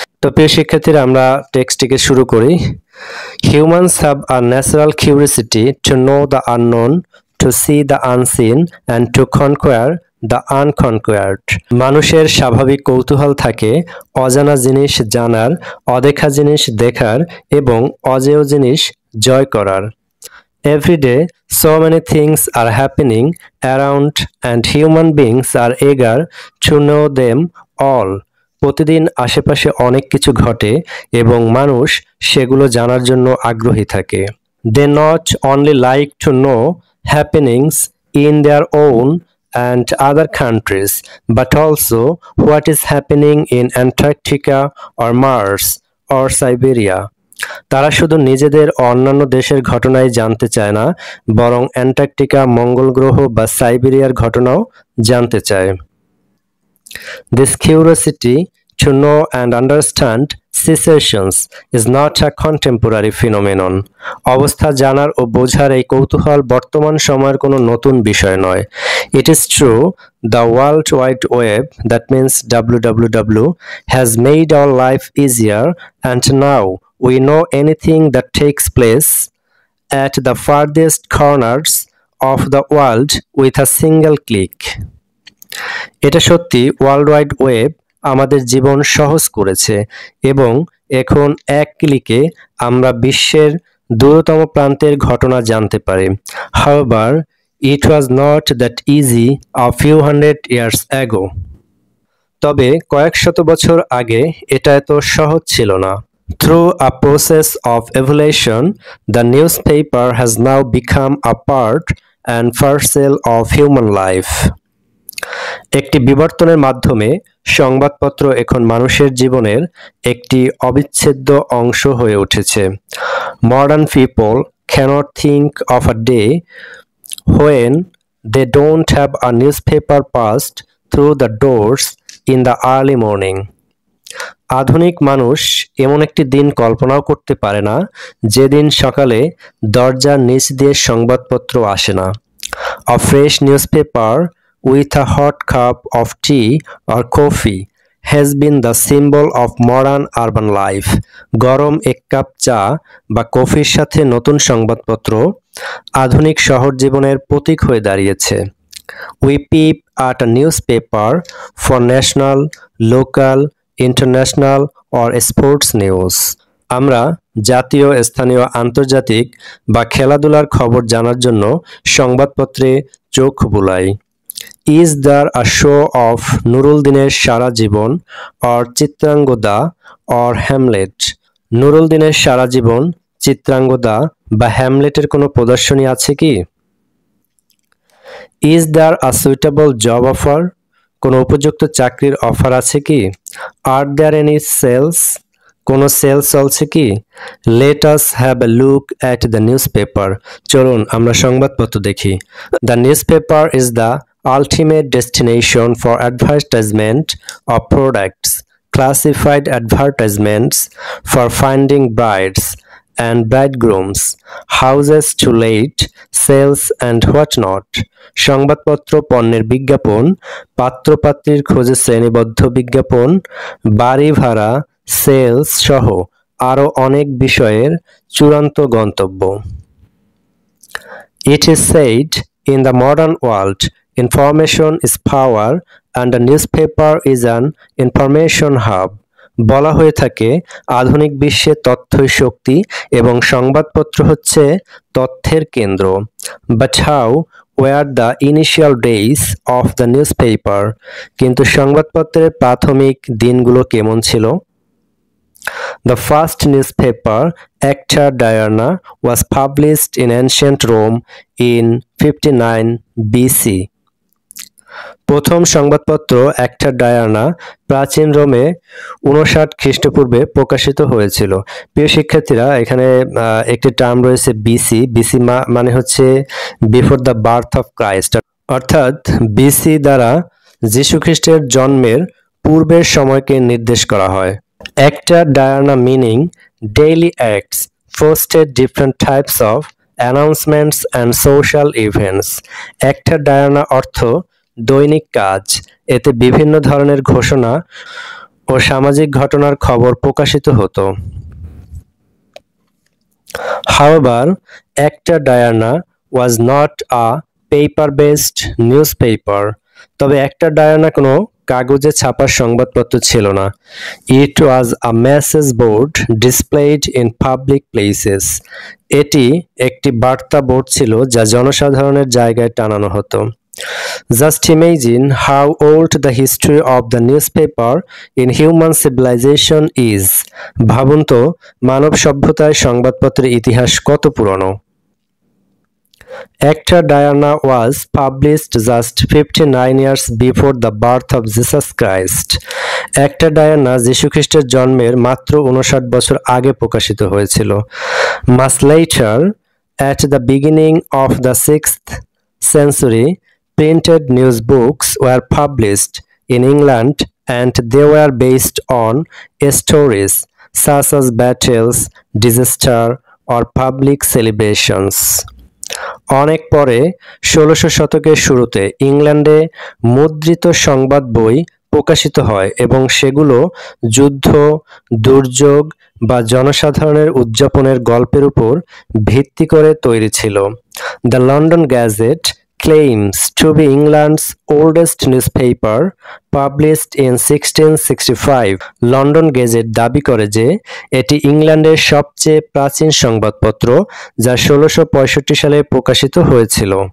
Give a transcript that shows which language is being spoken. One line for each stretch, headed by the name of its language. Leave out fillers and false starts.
Bangla: তো প্রিয় শিক্ষার্থীরা, আমরা টেক্সটটিকে শুরু করি।
English: Humans have a natural curiosity to know the unknown, to see the unseen and to conquer the unconquered.
Bangla: মানুষের স্বাভাবিক কৌতূহল থাকে অজানা জিনিস জানার, অদেখা জিনিস দেখার এবং অজেয় জিনিস জয় করার।
English: Every day so many things are happening around and human beings are eager to know them all.
Bangla: প্রতিদিন আশেপাশে অনেক কিছু ঘটে এবং মানুষ সেগুলো জানার জন্য আগ্রহী থাকে।
English: They not only like to know happenings in their own and other countries, but also what is happening in Antarctica or Mars or Siberia.
Bangla: তারা শুধু নিজেদের অন্যান্য দেশের ঘটনাই জানতে চায় না, বরং অ্যান্টার্কটিকা, মঙ্গল গ্রহ বা সাইবেরিয়ার ঘটনাও জানতে চায়।
English: This curiosity to know and understand situations is not a contemporary phenomenon.
Bangla: অবস্থা জানার ও বোঝার এই কৌতূহল বর্তমান সময়ের কোনো নতুন বিষয় নয়।
English: It is true the World Wide Web, that means WWW, has made our life easier, and now we know anything that takes place at the farthest corners of the world with a single click.
Bangla: এটা সত্যি world wide web আমাদের জীবন সহজ করেছে এবং এখন এক ক্লিকে আমরা বিশ্বের দূরতম প্রান্তের ঘটনা জানতে পারি।
English: However, it was not that easy a few hundred years ago.
Bangla: তবে কয়েক শত বছর আগে এটা এত সহজ ছিল না।
English: Through a process of evolution, the newspaper has now become a part and parcel of human life.
Bangla: একটি বিবর্তনের মাধ্যমে সংবাদপত্র এখন মানুষের জীবনের একটি অবিচ্ছেদ্য অংশ হয়ে উঠেছে।
English: Modern people cannot think of a day when they don't have a newspaper passed through the doors in the early morning.
Bangla: আধুনিক মানুষ এমন একটি দিন কল্পনাও করতে পারে না যেদিন সকালে দরজার নিচ দিয়ে সংবাদপত্র আসে না।
English: A fresh newspaper with a hot cup of tea or coffee has been the symbol of modern urban life.
Bangla: গরম এক কাপ চা বা কফির সাথে নতুন সংবাদপত্র আধুনিক শহর জীবনের প্রতীক হয়ে দাঁড়িয়েছে।
English: We peep at a newspaper for national, local, international or sports news.
Bangla: আমরা জাতীয়, স্থানীয়, আন্তর্জাতিক বা খেলাধুলার খবর জানার জন্য সংবাদপত্রে চোখ বুলাই।
English: Is there a show of নুরুলদিনের সারা জীবন or চিত্রাঙ্গদা or হ্যামলেট?
Bangla: নুরুলদিনের সারা জীবন, চিত্রাঙ্গদা বা হ্যামলেটের কোনো প্রদর্শনী আছে কি?
English: Is there a suitable job offer?
Bangla: কোনো উপযুক্ত চাকরির অফার আছে কি?
English: Are there any sales?
Bangla: কোনো সেল চলছে কি?
English: Let us have a look at the newspaper.
Bangla: চলুন আমরা সংবাদপত্র দেখি।
English: The newspaper is the ultimate destination for advertisement of products, classified advertisements for finding brides and bridegrooms, houses to let, sales and whatnot.
Bangla: সংবাদপত্র পণ্যের বিজ্ঞাপন, পাত্রপাত্রীর খোঁজে শ্রেণীবদ্ধ বিজ্ঞাপন, বাড়ি ভাড়া, সেলস সহ আরও অনেক বিষয়ের চূড়ান্ত গন্তব্য।
English: It is said in the modern world, information is power and a newspaper is an information hub.
Bangla: বলা হয়ে থাকে আধুনিক বিশ্বে তথ্যই শক্তি এবং সংবাদপত্র হচ্ছে তথ্যের কেন্দ্র।
English: But how were the initial days of the newspaper?
Bangla: কিন্তু সংবাদপত্রের প্রাথমিক দিনগুলো কেমন ছিল?
English: The first newspaper, Acta Diurna, was published in ancient Rome in 59 BC.
Bangla: প্রথম সংবাদপত্র অ্যাক্টা ডায়ানা প্রাচীন রোমে 59 খ্রিস্টপূর্বে প্রকাশিত হয়েছিল। প্রিয় শিক্ষার্থীরা, এখানে একটি টার্ম রয়েছে বিসি। বিসি মানে হচ্ছে
English: before the birth of Christ,
Bangla: অর্থাৎ বিসি দ্বারা যীশু খ্রিস্টের জন্মের পূর্বের সময়কে নির্দেশ করা হয়।
English: Acta Diurna meaning daily acts posted different types of announcements and social events.
Bangla: অ্যাক্টা Diana অর্থ দৈনিক কাজ। এতে বিভিন্ন ধরনের ঘোষণা ও সামাজিক ঘটনার খবর প্রকাশিত হতো।
English: However, Acta Diurna was not a paper-based newspaper.
Bangla: তবে Acta Diurna কোনো কাগজে ছাপা সংবাদপত্র ছিল না।
English: It was a message board displayed in public places.
Bangla: এটি একটি বার্তা বোর্ড ছিল যা জনসাধারণের জায়গায় টানানো হতো।
English: Just imagine how old the history of the newspaper in human civilization is.
Bangla: ভাবুন তো মানব সভ্যতায় সংবাদপত্রের ইতিহাস কত পুরনো।
English: Acta Diurna was published just 59 years before the birth of Jesus Christ.
Bangla: Acta Diurna যীশু খ্রিস্টের জন্মের মাত্র 59 বছর আগে প্রকাশিত হয়েছিল।
English: Much later, at the beginning of the 6th century, printed news books were published in England and they were based on stories such as battles, disaster or public celebrations.
Bangla: অনেক পরে 1600 শতকের শুরুতে ইংল্যান্ডে মুদ্রিত সংবাদ বই প্রকাশিত হয় এবং সেগুলো যুদ্ধ, দুর্যোগ বা জনসাধারণের উদযাপনের গল্পের উপর ভিত্তি করে তৈরি ছিল। The London Gazette
English: claims to be England's oldest newspaper, published in 1665.
Bangla: London gazette দাবি করে যে এটি ইংল্যান্ডের সবচেয়ে প্রাচীন সংবাদপত্র, যা 1665 সালে প্রকাশিত হয়েছিল।